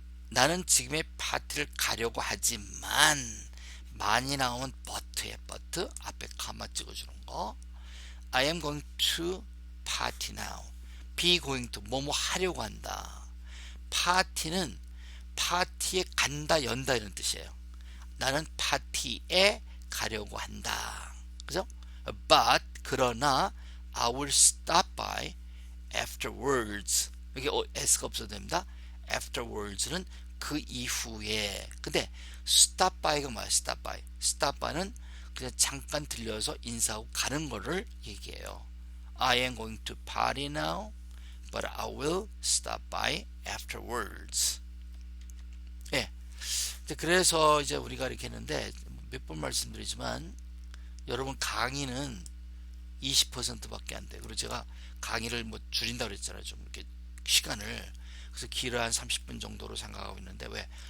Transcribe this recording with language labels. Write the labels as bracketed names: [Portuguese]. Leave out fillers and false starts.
[Korean] 나는 지금의 파티를 가려고 하지만 많이 나오면 but에 but 앞에 가마 찍어주는 거. [English] I am going to party now. be going to [Korean] 뭐뭐 하려고 한다. 파티는 파티에 간다 연다 이런 뜻이에요. 나는 파티에 가려고 한다. 그죠? [English] But [Korean] 그러나 [English] I will stop by afterwards. [Korean] 여기 s가 없어도 됩니다. afterwards는 그 이후에. 근데 stop by가 뭐야? stop by는 그냥 잠깐 들려서 인사하고 가는 거를 얘기해요. [English] I am going to party now, but I will stop by afterwards. [Korean] 예. 그래서 이제 우리가 이렇게 했는데 몇 번 말씀드리지만 여러분 강의는 20%밖에 안 돼. 그리고 제가 강의를 뭐 줄인다 그랬잖아요. 좀 이렇게 시간을. 그래서 길어 한 30분 정도로 생각하고 있는데 왜?